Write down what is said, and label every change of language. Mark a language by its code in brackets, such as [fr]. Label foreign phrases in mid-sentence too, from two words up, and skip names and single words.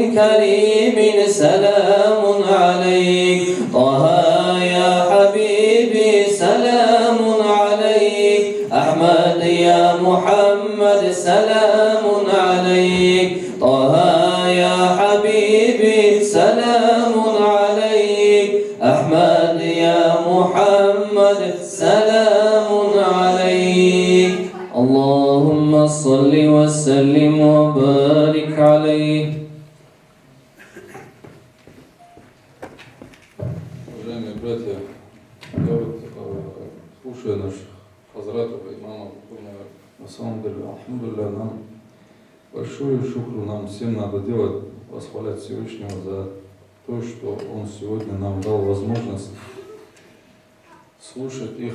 [ar] كريم سلام عليك طه يا حبيبي سلام عليك أحمد يا محمد سلام عليك طه يا حبيبي سلام عليك أحمد يا محمد سلام عليك اللهم صل وسلم وبارك عليه. [ru] Уважаемые братья, я вот слушаю наших хазратов, имамов, на самом деле, алхамдулилля, нам большую шукру нам всем надо делать, восхвалять Всевышнего за то, что Он сегодня нам дал возможность слушать их.